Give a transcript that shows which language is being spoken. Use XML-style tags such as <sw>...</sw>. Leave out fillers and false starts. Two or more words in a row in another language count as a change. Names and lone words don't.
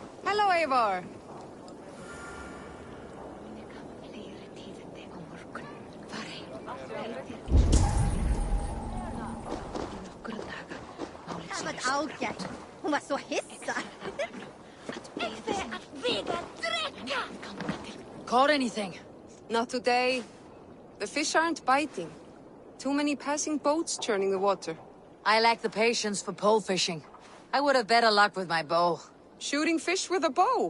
<en>Hello, Eivor.</en> <is>Það var ágætt. Hún var svo hissa.</is> <en>Caught anything? Not today. The fish aren't biting. Too many passing boats churning the water. I lack the patience for pole fishing. I would have better luck with my bow. Shooting fish with a bow.</en>